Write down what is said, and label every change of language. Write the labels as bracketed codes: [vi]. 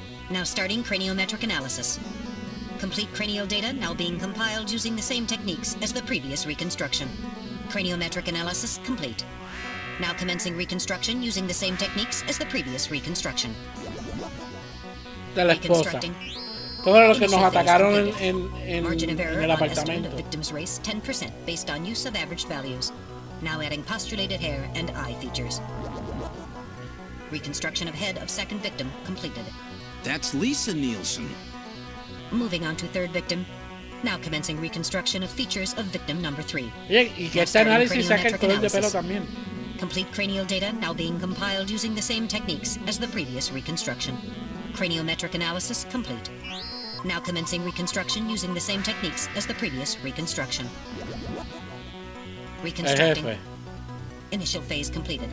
[en] Now starting craniometric analysis. Complete cranial data now being compiled using the same techniques as the previous reconstruction. Craniometric analysis complete. Now commencing reconstruction using the same techniques as the previous reconstruction. [es] De la esposa. Todos los que nos atacaron en el apartamento. [en] Victim's race 10% based on use of average values. Now adding postulated hair and eye features. Reconstruction of head of second victim completed. That's Lisa Nielsen. Moving on to third victim. Now commencing reconstruction of features of victim number 3. [es] Y que este análisis saca el color de pelo también. [en] Complete cranial data now being compiled using the same techniques as the previous reconstruction. Craniometric analysis complete. Now commencing reconstruction using the same techniques as the previous reconstruction. Reconstructing. Initial phase completed.